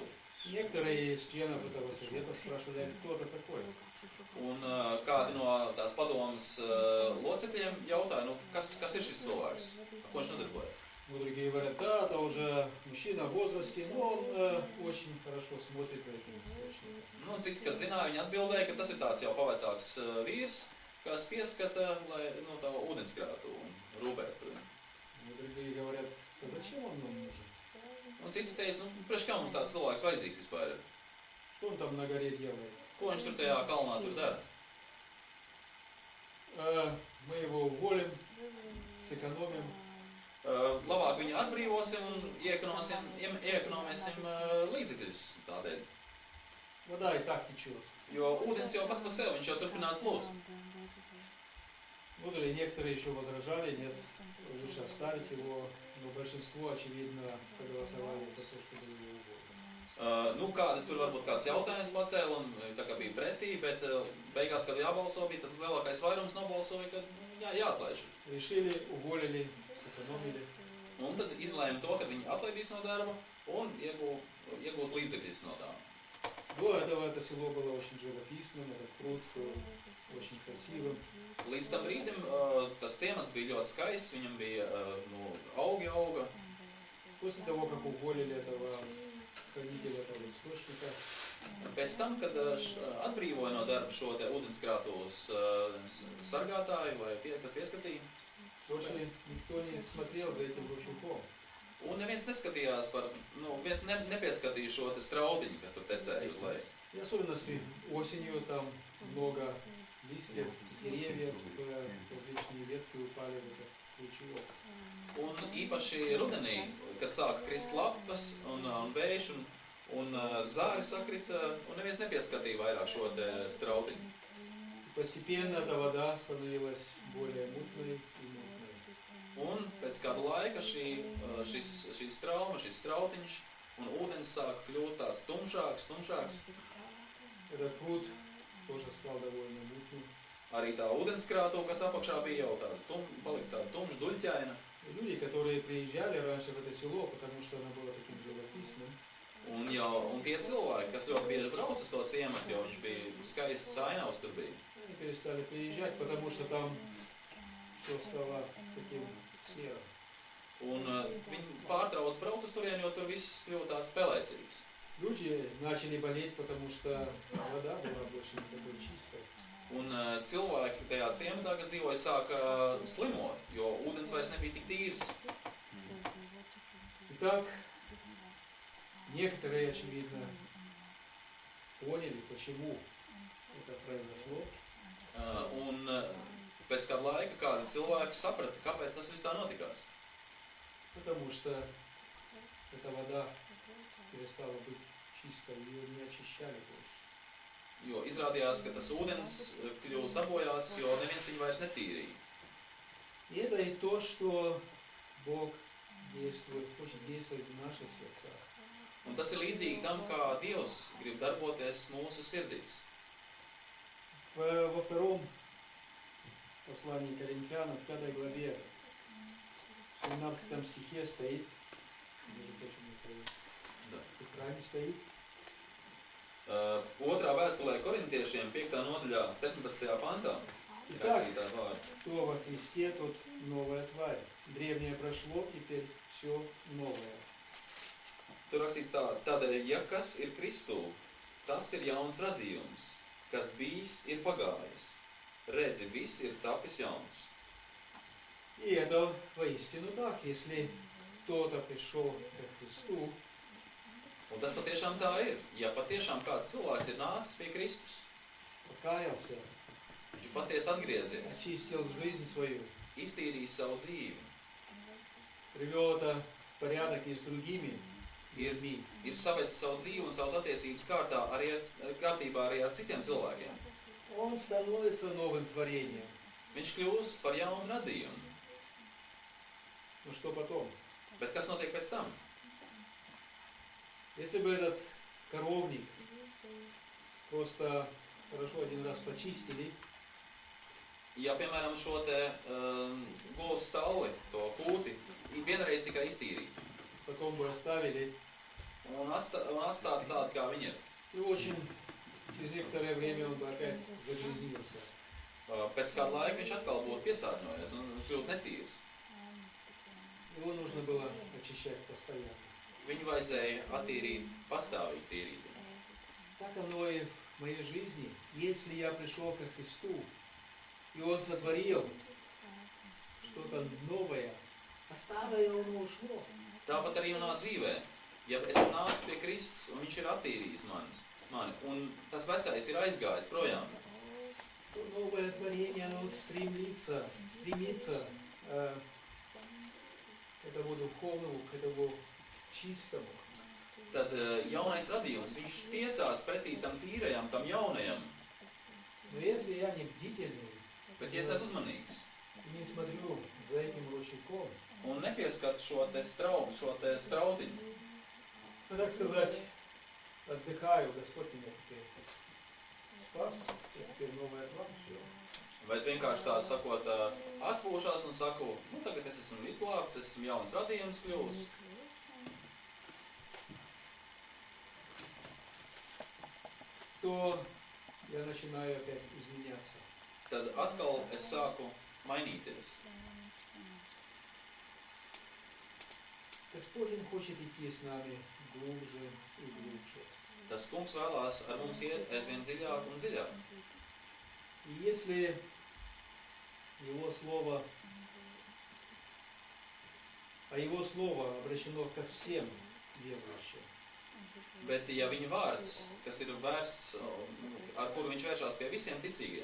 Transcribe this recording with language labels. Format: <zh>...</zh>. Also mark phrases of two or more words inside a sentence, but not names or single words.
<ru>Некоторые из членов этого совета спрашивали, кто это такой.</ru> <lv>Un kādi no tās padomas locekļiem jautāja, kas ir šis cilvēks, ar ko viņš nodarbojas.</lv> <ru>Ну, другие говорят, да, это уже мужчина в возрасте, но он очень хорошо смотрит за этим источником.</ru> <lv>Nu, citi, kas zināja, viņi atbildēja, ka tas ir tāds jau pavecāks vīrs, kas pieskata tā ūdenskrātu un rūpēs par viņu.</lv> <ru>Ну, другие говорят, а зачем он нам нужен?</ru> <lv>Un citi teica, priekš kā mums tāds cilvēks vajadzīgs vispār ir?</lv> <ru>Что он там на горе делает?</ru> <lv>Ko viņš tur tajā kalnā tur dara?</lv> <ru>Мы его уволим, сэкономим.</ru> <lv>Labāk viņu atbrīvosim un iekonomēsim līdzekļus tādēļ.</lv> <ru>Вода и так течет.</ru> <lv>Jo ūdens jau pats par sevi, viņš jau turpinās plūst.</lv> <ru>Ну, или некоторые еще возражали, нет, лучше оставить его, но большинство, очевидно, проголосовали за то, чтобы его уволить.</ru> <lv>Nu, tur varbūt kāds jautājums pacēla un tā kā bija pretī, bet beigās, kad jābalso bija, tad lielākais vairums nobalsoja, ka jāatlaiž.</lv> <ru>Решили, уволили, сэкономили.</ru> <lv>Un tad izlēma to, ka viņi atlaidīs no darba un iegūs līdzekļus no tā.</lv> <ru>До этого это село было очень живописным, этот пруд был очень красивым.</ru> <lv>Līdz tam brīdim tas ciemats bija ļoti skaists, viņam bija augi auga.</lv> <ru>После того, как уволили этого хранителя этого источника,</ru> <lv>Pēc tam, kad atbrīvoja no darba šo te ūdenskrātuves sargātāju vai kas pieskatīja,</lv> <ru>больше никто не смотрел за этим ручейком.</ru> <lv>un neviens neskatījās viens nepieskatīja šo te straudiņu, kas tur tecēja uz leju.</lv> <ru>И особенно осенью там много листьев, деревьев, различные ветки упали в этот ручеек.</ru> <lv>Un īpaši rudenī, kad sāka krist lapas un vējš un zāri sakrita, un neviens nepieskatīja vairāk šo te straudiņu.</lv> <ru>Постепенно эта вода становилась более мутной и мутной.</ru> <lv>Un pēc kāda laika šī strauma, šis strautiņš un ūdens sāka kļūt tāds tumšāks.</lv> <ru>Этот пруд тоже стал довольно мутным.</ru> <lv>Arī tā ūdenskrātuve, kas apakšā bija jau tāda palika tāda tumša duļķaina.</lv> <ru>И люди, которые приезжали раньше в это село, потому что оно было таким живописным,</ru> <lv>Un tie cilvēki, kas ļoti bieži brauc uz to ciematu, jo viņš bija skaists ainavs tur bija.</lv> <ru>они перестали приезжать, потому что там все стало таким серым.</ru> <lv>Un viņi pārtrauc braukt uz turieni, jo tur viss kļuva tāds pelēcīgs.</lv> <ru>Люди начали болеть, потому что вода была больше не такой чистой.</ru> <lv>Un cilvēki tajā ciematā, kas dzīvoja, sāka slimot, jo ūdens vairs nebija tik tīrs.</lv> <ru>Итак, некоторые, очевидно, поняли, почему это произошло.</ru> <lv>Un pēc kāda laika kādi cilvēki saprata, kāpēc tas viss tā notikās.</lv> <ru>Потому что эта вода перестала быть чистой, ее не очищали больше.</ru> <lv>Jo izrādījās, ka tas ūdens kļuva sabojāts, jo neviens viņu vairs netīrīja.</lv> <ru>И это и то, что Бог действует, хочет действовать в наших сердцах.</ru> <lv>Un tas ir līdzīgi tam, kā Dievs grib darboties mūsu sirdīs.</lv> <ru>Во втором послании Коринфянам, в 5 главе, в 17 стихе стоит, между прочим, Da. экране стоит,</ru> <lv>Otrā vēstulē korintiešiem 5. nodaļā 17. pantā ir</lv> <ru>Итак,</ru> <lv>rakstītā vārda.</lv> <ru>кто во Христе, тот новая тварь. Древнее прошло, теперь все новое.</ru> <lv>Tur rakstīts tā, tādēļ, ja kas ir Kristū, tas ir jauns radījums, kas bijis ir pagājis. Redzi, viss ir tapis jauns.</lv> <ru>И это воистину так. Если кто-то пришел ко Христу,</ru> <lv>Un tas patiešām tā ir. Ja patiešām kāds cilvēks ir nācis pie Kristus,</lv> <ru>покаялся,</ru> <lv>viņš ir patiesi atgriezies,</lv> <ru>очистил жизнь свою,</ru> <lv>iztīrījis savu dzīvi,</lv> <ru>привел это в порядок и с другими людьми,</ru> <lv>ir savedis savu dzīvi un savas attiecības kārtībā arī ar citiem cilvēkiem.</lv> <ru>он становится новым творением.</ru> <lv>Viņš kļūst par jaunu radījumu.</lv> <ru>Ну что потом?</ru> <lv>Bet kas notiek pēc tam?</lv> <ru>Если бы этот коровник просто хорошо один раз почистили,</ru> <lv>Ja, piemēram, šo te golas stalli, to kūti, vienreiz tikai iztīrīt</lv> <ru>потом бы оставили,</ru> <lv>un atstāt tādu, kā viņi ir.</lv> <ru>и очень через некоторое время он бы опять загрязнился.</ru> <lv>Pēc kāda laika viņš atkal būtu piesārņojies un kļūst netīrs.</lv> <ru>Его нужно было очищать постоянно.</ru> <lv>Viņu vajadzēja attīrīt, pastāvīgi tīrīt viņu.</lv> <ru>Так оно и в моей жизни. Если я пришел ко Христу, и Он сотворил что-то новое, а старое Он ушло.</ru> <lv>Tāpat arī manā dzīvē. Ja es nācu pie Kristus un viņš ir attīrījis mani, un tas vecais ir aizgājis projām,</lv> <ru>То новое творение, оно стремится к этому духовному, к этому чистому.</ru> <lv>tad jaunais radījums, viņš tiecās pretī tam tīrajam, tam jaunajam.</lv> <ru>Но если я не бдительный,</ru> <lv>Bet ja es esmu uzmanīgs,</lv> <ru>и не смотрю за этим ручейком,</ru> <lv>un nepieskatu šo te strautiņu.</lv> <ru>ну, так сказать, отдыхаю, Господь меня теперь спас, теперь новая отвага, все.</ru> <lv>Bet vienkārši tā sakot, atpūšās un saku, nu tagad es esmu izglābts, esmu jauns radījums kļuvis.</lv> <ru>То я начинаю опять изменяться.</ru> <lv>Tad atkal es sāku mainīties.</lv> <ru>Господин хочет идти с нами глубже и глубже.</ru> <lv>Tas kungs vēlās ar mums iet aizvien dziļāk un dziļāk.</lv> <ru>И если Его Слово, а Его Слово обращено ко всем верующим,</ru> <lv>Bet ja viņa vārds, kas ir vērsts, ar kuru viņš vēršās pie visiem ticīgiem,</lv>